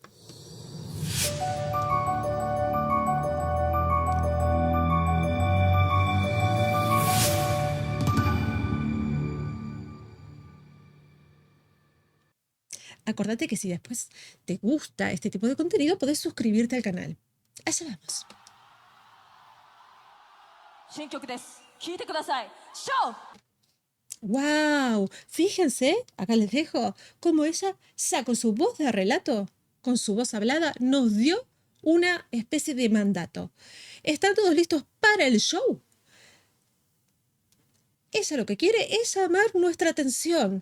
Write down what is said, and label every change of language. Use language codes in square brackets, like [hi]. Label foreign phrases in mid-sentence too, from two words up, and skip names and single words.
[es] Acordate que si después te gusta este tipo de contenido, podés suscribirte al canal. Allá vamos. [ja] 新曲です。聴いてください。Show! [es] ¡Wow! Fíjense, acá les dejo, cómo ella ya con su voz de relato, con su voz hablada, nos dio una especie de mandato. ¿Están todos listos para el show? Ella lo que quiere es llamar nuestra atención.